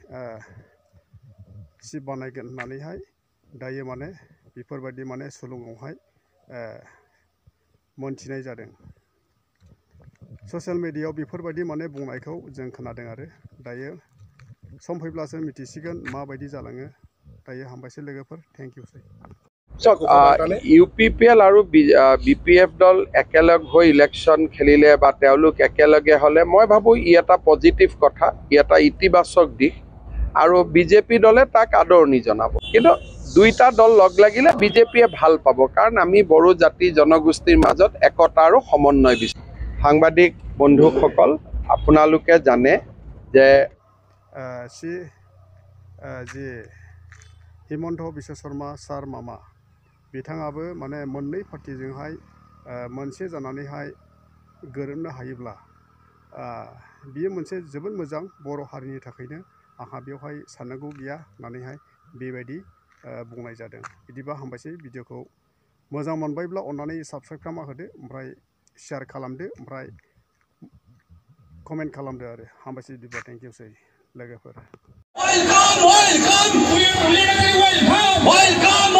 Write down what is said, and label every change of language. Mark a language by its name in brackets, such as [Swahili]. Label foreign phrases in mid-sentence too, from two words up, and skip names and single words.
[Bodo] सिट बानायगोन होननानैहाय दायो माने बेफोरबायदि माने सोलुङावहाय मोनथिनाय जादों ससियेल मिडियायाव बेफोरबायदि माने बुंनायखौ जों खोनादों आरो दायो सम फैब्लासो मिथिसिगोन माबायदि जालाङो दायो हामबायसै लोगोफोर [English] thank you [Assamese] ইউপিপিএল আৰু বিপিএফ দল একেলগ হৈ ইলেকশ্যন খেলিলে বা তেওঁলোক একেলগে হ'লে মই ভাবোঁ ই এটা পজিটিভ কথা ই এটা ইতিবাচক দিশ আৰু বিজেপি দলে তাক আদৰণি জনাব কিন্তু দুইটা দল লগ লাগিলে বিজেপিয়ে ভাল পাব কাৰণ আমি বড়ো জাতি জনগোষ্ঠীৰ মাজত একতা আৰু সমন্বয় বিচাৰোঁ সাংবাদিক বন্ধুসকল আপোনালোকে জানে যে [Bodo] जे हिमन्त बिश्व शर्मा सार मामा बिथाङाबो माने मोननै पार्टिजोंहाय मोनसे जानानैहाय गोरोबनो हायोब्ला बियो मोनसे जोबोद मोजां बर' हारिनि थाखायनो आंहा बेवहाय साननांगौ गैया होननानैहाय बेबायदि बुंनाय जादों बिदिबा हामबायसै भिडिअखौ मोजां मोनबायब्ला अन्नानै साबस्क्राइब खालामना होदो ओमफ्राय शेयार खालामदो ओमफ्राय कमेन्ट खालामदो आरो हामबायसै बिदिबा थेंक इउसै लोगोफोर।